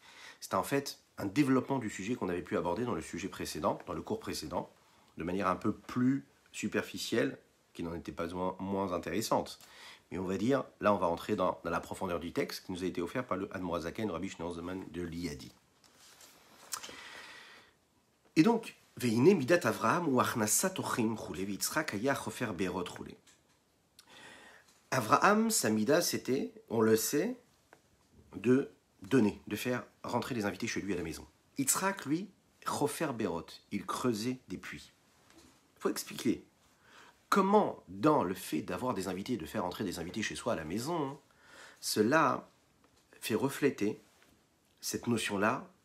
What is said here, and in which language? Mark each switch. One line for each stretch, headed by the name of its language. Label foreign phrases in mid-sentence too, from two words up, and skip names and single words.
French: C'était en fait un développement du sujet qu'on avait pu aborder dans le sujet précédent, dans le cours précédent, de manière un peu plus superficielle, qui n'en était pas moins intéressante. Mais on va dire, là on va rentrer dans la profondeur du texte qui nous a été offert par le Admor Hazaken, Rabbi Shneur Zalman de Liadi. Et donc,
Hebrew: והנה מדת אברהם הוא הכנסת אורחים כו' ויצחק היה חופר בארות כו.
French: Avraham, sa mida, c'était, on le sait, de donner, de faire rentrer les invités chez lui à la maison. Yitzhak, lui,
Hebrew: חופר בארות,
French: il creusait des puits. Il faut expliquer. Comment, dans le fait d'avoir des invités, de faire entrer des invités chez soi à la maison, cela fait refléter cette notion-là